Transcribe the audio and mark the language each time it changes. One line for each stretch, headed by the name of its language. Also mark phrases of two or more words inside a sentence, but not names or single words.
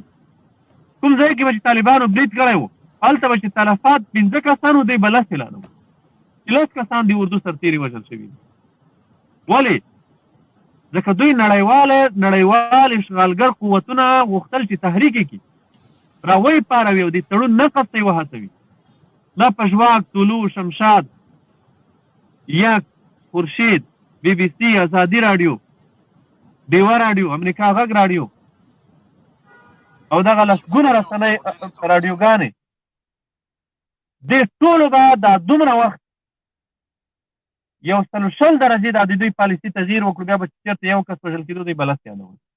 Pashto: کوم ځای کې به چې طالبانو برید کړی و، هلته به چې تلفات 5 کسانو، دوی به 10 اعلانول چې 10 کسان د اردو سرتېري وژل شوي دي. ولې؟ ځکه دوی نړیوال اشغالګر قوتونه غوښتل چې تحریک یې کړي، راوی پاروي او د تړون نقض ته یې وهڅوي. دا پژواک، طلوع، شمشاد، یک، خورشید، BBC، ازادي راډیو، ډیوه راډیو، امریکا غږ راډیو او دغه لسګونه رسنۍ راډیوګانې، دې ټولو به دا دومره وخت 120 درجې د دوی پالیسي تغییر وکړو، بیا به چېرته یو کس وژل کېدو، دوی به 10 یادول.